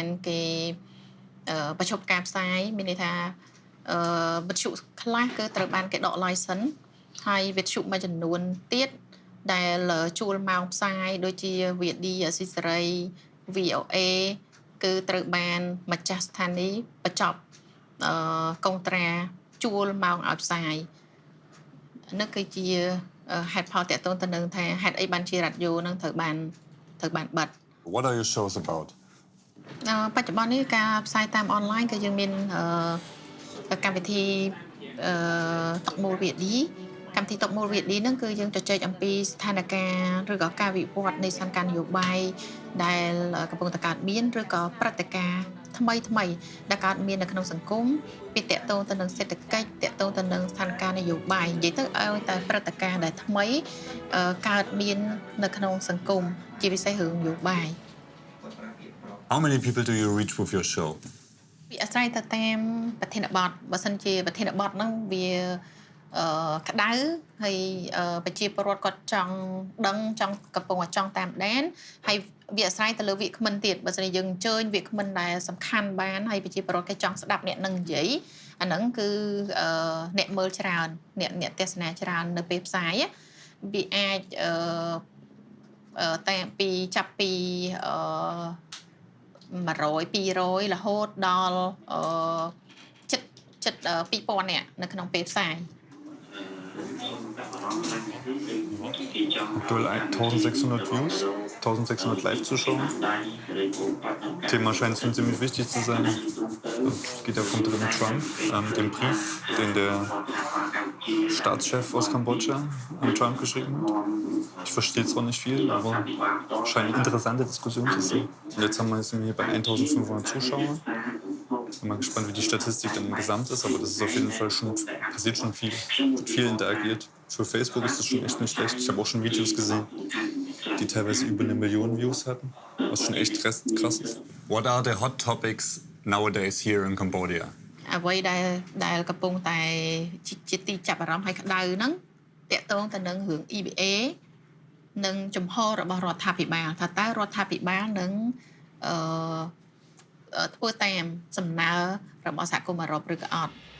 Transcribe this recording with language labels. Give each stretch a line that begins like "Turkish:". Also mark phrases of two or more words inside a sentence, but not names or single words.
Khmer: គេបញ្ឈប់ការផ្សាយមានន័យថាវិទ្យុខ្លះគឺត្រូវបានគេដក license ហើយវិទ្យុមួយចំនួនទៀតដែលជួលម៉ោងផ្សាយដូចជា VD អស៊ីសេរី VOA គឺត្រូវបានម្ចាស់ស្ថានីយ៍បញ្ចប់កុងត្រាជួលម៉ោងឲ្យផ្សាយនោះគឺជាហេតុផលតកតងទៅនឹងថាហេតុអីបានជារ៉ាឌីយ៉ូនឹងត្រូវបានបិទ
English: What are your shows about?
Khmer: បច្ចុប្បន្ននេះការផ្សាយតាមអនឡាញគឺយើងមានកម្មវិធីតុកមូល VD កម្មវិធីតុកមូល VD ហ្នឹងគឺយើងជជែកអំពីស្ថានភាពឬក៏ការវិវត្តនៃស្ថានភាពនយោបាយដែលកំពុងតែកើតមានឬក៏ព្រឹត្តិការណ៍ថ្មីដែលកើតមាននៅក្នុងសង្គមពីតកតងទៅនឹងសេដ្ឋកិច្ចតកតងទៅនឹងស្ថានភាពនយោបាយនិយាយទៅឲ្យតែព្រឹត្តិការណ៍ដែលថ្មីកើតមាននៅក្នុងសង្គមជាពិសេសរឿងនយោបាយ
English: How many people do you reach with your show?
Khmer: វាអាស្រ័យទៅតាមប្រធានបទបើសិនជាប្រធានបទហ្នឹងវាក្តៅហើយប្រជាពលរដ្ឋគាត់ ចង់ដឹងកំពុងតែចង់តាមដានហើយវាអាស្រ័យទៅលើវាគ្មិនទៀតបើសិនជាយើងអញ្ជើញវាគ្មិនដែលសំខាន់បានហើយប្រជាពលរដ្ឋគេចង់ស្ដាប់អ្នកនឹងនិយាយអាហ្នឹងគឺអ្នកមើលច្រើនអ្នកទស្សនាច្រើននៅពេលផ្សាយវាអាចតែចាប់ពី100 200រហូតដល់ចិត្ត2000នាក់នៅក្នុងពេលផ្សាយ
German: Aktuell 1600 Views, 1600 Live-Zuschauer. Thema scheint schon ziemlich wichtig zu sein. Es geht ja vom dritten Trump, dem Brief, den der Staatschef aus Kambodscha an Trump geschrieben hat. Ich verstehe zwar nicht viel, aber scheint eine interessante Diskussion zu sein. Und jetzt sind wir hier bei 1500 Zuschauern. Ich bin mal gespannt, wie die Statistik dann Gesamt ist, aber das ist auf jeden Fall schon, passiert schon viel. Wird viel interagiert. Für Facebook ist das schon echt nicht schlecht. Ich habe auch schon Videos gesehen, die teilweise über 1 Million Views hatten, was schon echt krass ist.
English: What are the hot topics nowadays here in Cambodia?
Khmer: អ្វីដែលកំពុងតែជាទីចាប់អារម្មណ៍ហើយក្តៅហ្នឹងតកតងទៅនឹងរឿង EBA និងជំហររបស់រដ្ឋាភិបាលថាតើរដ្ឋាភិបាលនឹងធ្វើតាមសំណើរបស់សហគមន៍អឺរ៉ុបឬក៏អត់